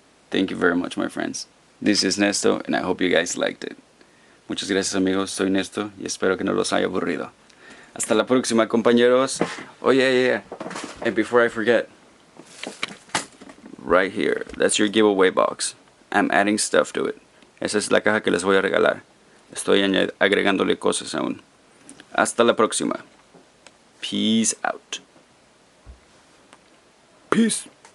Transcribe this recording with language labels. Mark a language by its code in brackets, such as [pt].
[en] Thank you very much, my friends. This is Nesto, and I hope you guys liked it. [es] Muchas gracias, amigos. Soy Nesto y espero que no los haya aburrido. Hasta la próxima, compañeros. [en] Oh, yeah. And before I forget, right here, that's your giveaway box. I'm adding stuff to it. [es] Esa es la caja que les voy a regalar. Estoy agregándole cosas aún. Hasta la próxima. [en] Peace out. Peace.